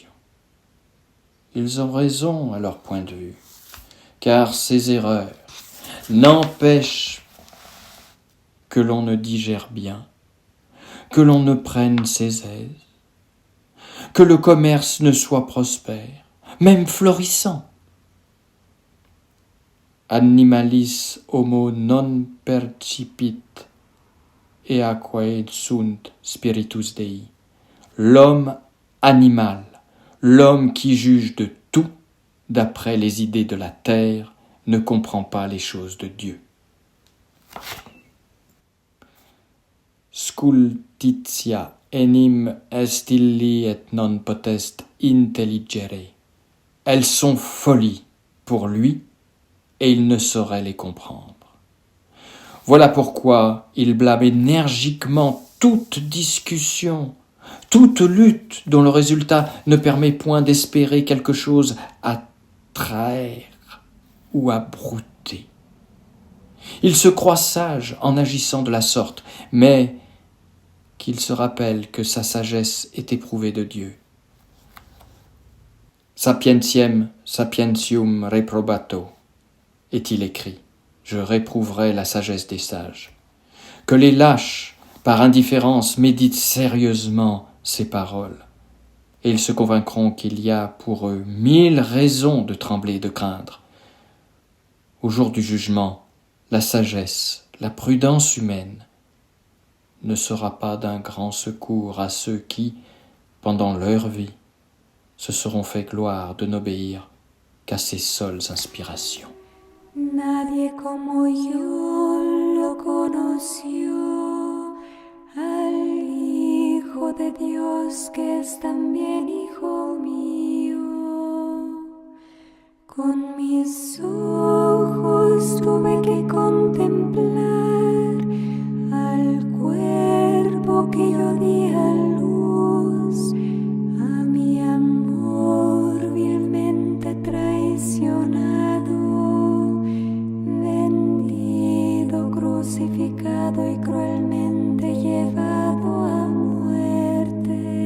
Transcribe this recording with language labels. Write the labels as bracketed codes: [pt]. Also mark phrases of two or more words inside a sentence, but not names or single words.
[fr] Ils ont raison à leur point de vue, car ces erreurs n'empêchent que l'on ne digère bien, que l'on ne prenne ses aises, que le commerce ne soit prospère, même florissant. [la] Animalis homo non percipit, eaque sunt spiritus Dei. [fr] L'homme animal, l'homme qui juge de tout d'après les idées de la terre, ne comprend pas les choses de Dieu. [la] Scultitia enim est illi et non potest intelligere. [fr] Elles sont folies pour lui, et il ne saurait les comprendre. Voilà pourquoi il blâme énergiquement toute discussion, toute lutte dont le résultat ne permet point d'espérer quelque chose à traire ou à brouter. Il se croit sage en agissant de la sorte, mais qu'il se rappelle que sa sagesse est éprouvée de Dieu. [la] Sapientiam sapientium reprobato, [fr] est-il écrit, je réprouverai la sagesse des sages. Que les lâches, par indifférence, méditent sérieusement ces paroles, et ils se convaincront qu'il y a pour eux 1000 raisons de trembler et de craindre. Au jour du jugement, la sagesse, la prudence humaine ne sera pas d'un grand secours à ceux qui, pendant leur vie, se seront fait gloire de n'obéir qu'à ses seules inspirations. [es] Nadie como yo lo conoció, al Hijo de Dios que es también Hijo mío. Con mis ojos tuve que contemplar al cuerpo que yo di a luz, a mi amor vilmente traicionado, vendido, crucificado y cruelmente llevado a muerte.